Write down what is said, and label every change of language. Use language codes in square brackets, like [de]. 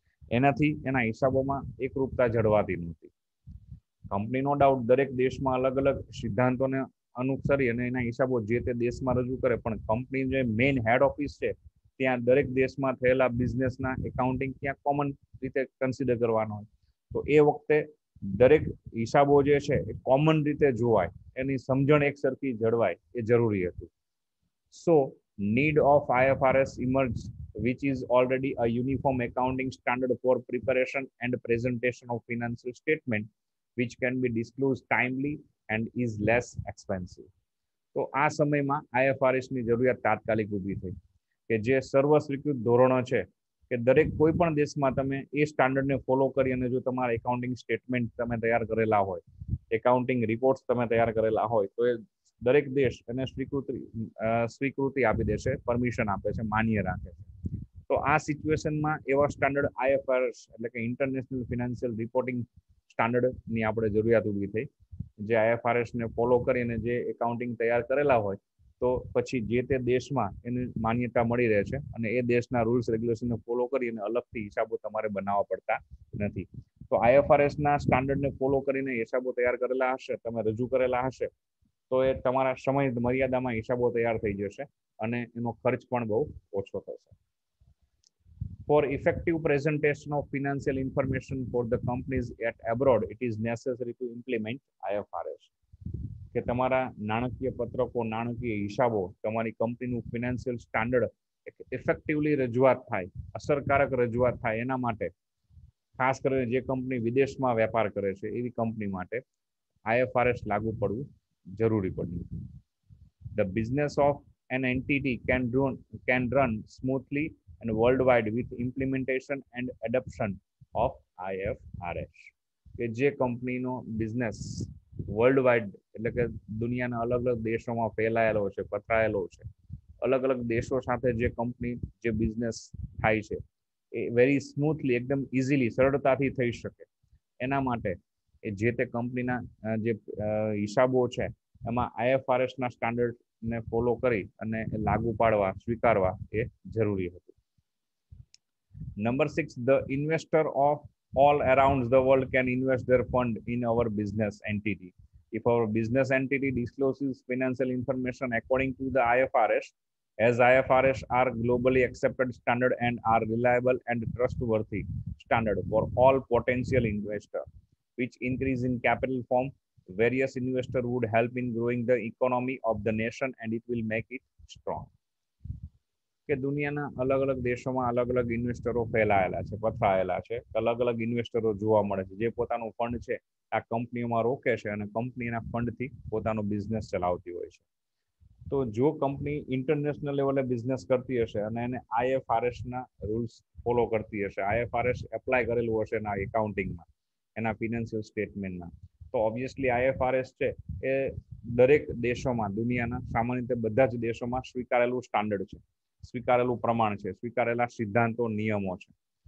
[gu] એનાથી એના હિસાબોમાં એકરૂપતા જળવાતી નહોતી. કંપની નો ડાઉટ દરેક દેશમાં અલગ અલગ સિદ્ધાંતોને અનુસરી અને એના હિસાબો જે તે દેશમાં રજૂ કરે, પણ કંપની જે મેઇન હેડ ઓફિસ છે ત્યાં દરેક દેશમાં થયેલા બિઝનેસના એકાઉન્ટિંગ ત્યાં કોમન રીતે કન્સિડર કરવાનો હોય. તો એ વખતે દરેક હિસાબો જે છે એ કોમન રીતે જોવાય, એની સમજણ એક સરખી જળવાય, એ જરૂરી હતું. [en] So need of IFRS emerged, which is already a uniform accounting standard for preparation and presentation of financial statement, which can be disclosed timely and is less expensive. [gu] તો આ સમયમાં IFRS ની જરૂરિયાત તાત્કાલિક ઊભી થઈ કે જે સર્વસ્વીકૃત ધોરણો છે કે દરેક કોઈ પણ દેશમાં તમે એ સ્ટાન્ડર્ડને ફોલો કરી અને જો તમારા એકાઉન્ટિંગ સ્ટેટમેન્ટ તમે તૈયાર કરેલા હોય, એકાઉન્ટિંગ રિપોર્ટ્સ તમે તૈયાર કરેલા હોય, તો એ દરેક દેશ એને સ્વીકૃતિ આપી દેશે, પરમિશન આપે છે, માન્ય રાખે છે. તો આ સિચ્યુએશનમાં એવા સ્ટાન્ડર્ડ IFRS એટલે કે ઇન્ટરનેશનલ ફિનાન્શિયલ રિપોર્ટિંગ સ્ટાન્ડર્ડની આપણે જરૂરિયાત ઊભી થઈ, જે IFRS ને ફોલો કરીને જે એકાઉન્ટિંગ તૈયાર કરેલા હોય, તો પછી જે તે દેશમાં એની માન્યતા મળી રહે છે અને એ દેશના રૂલ્સ રેગ્યુલેશનને ફોલો કરીને અલગથી હિસાબો તમારે બનાવવા પડતા નથી. તો IFRS ના સ્ટાન્ડર્ડને ફોલો કરીને હિસાબો તૈયાર કરેલા હશે, તમે રજૂ કરેલા હશે, તો એ તમારા સમય મર્યાદામાં હિસાબો તૈયાર થઈ જશે અને એનો ખર્ચ પણ બહુ ઓછો થશે. [en] For effective presentation of financial information for the companies at abroad, it is necessary to implement IFRS. [gu] કે તમારા નાણાકીય પત્રકો, નાણાકીય હિસાબો, તમારી કંપનીનું ફિનાન્શિયલ સ્ટાન્ડર્ડ ઇફેક્ટિવલી રજૂઆત થાય, અસરકારક રજૂઆત થાય, એના માટે ખાસ કરીને જે કંપની વિદેશમાં વેપાર કરે છે એવી કંપની માટે IFRS લાગુ પડવું જરૂરી પડ્યું. [en] The business of an entity can run smoothly and worldwide with implementation and adoption of IFRS. [gu] કે જે કંપનીનો બિઝનેસ વર્લ્ડ એટલે કે દુનિયાના અલગ અલગ દેશોમાં ફેલાયેલો છે, પથરાયેલો છે, અલગ અલગ દેશો સાથે જે કંપની જે બિઝનેસ થાય છે એ વેરી સ્મૂથલી, એકદમ ઇઝીલી, સરળતાથી થઈ શકે એના માટે એ જે તે કંપનીના જે હિસાબો છે એમાં IFRS ના સ્ટાન્ડર્ડને ફોલો કરી અને લાગુ પાડવા સ્વીકારવા એ જરૂરી હતું. [en] Number 6, the investor of all around the world can invest their fund in our business entity. If our business entity discloses financial information according to the IFRS, as IFRS are globally accepted standard and are reliable and trustworthy standard for all potential investor, which increase in capital form, various investor would help in growing the economy of the nation and it will make it strong. [gu] કે દુનિયાના અલગ અલગ દેશોમાં અલગ અલગ ઇન્વેસ્ટરો ફેલાયેલા છે, પથરાયેલા છે, અલગ અલગ ઇન્વેસ્ટરો જોવા મળે છે જે પોતાનું ફંડ છે આ કંપનીઓમાં રોકે છે અને કંપનીના ફંડથી પોતાનો બિઝનેસ ચલાવતી હોય છે. તો જો કંપની ઇન્ટરનેશનલ લેવલે બિઝનેસ કરતી હશે અને એને IFRS ના રૂલ્સ ફોલો કરતી હશે, IFRS એપ્લાય કરેલું હશે એના એકાઉન્ટિંગમાં, એના ફિનાન્શિયલ સ્ટેટમેન્ટમાં, તો ઓબ્વિયસલી IFRS છે એ દરેક દેશોમાં, દુનિયાના સામાન્ય રીતે બધા જ દેશોમાં સ્વીકારેલું સ્ટાન્ડર્ડ છે, સ્વીકારેલું પ્રમાણ છે, સ્વીકારેલા સિદ્ધાંતો નિયમો છે.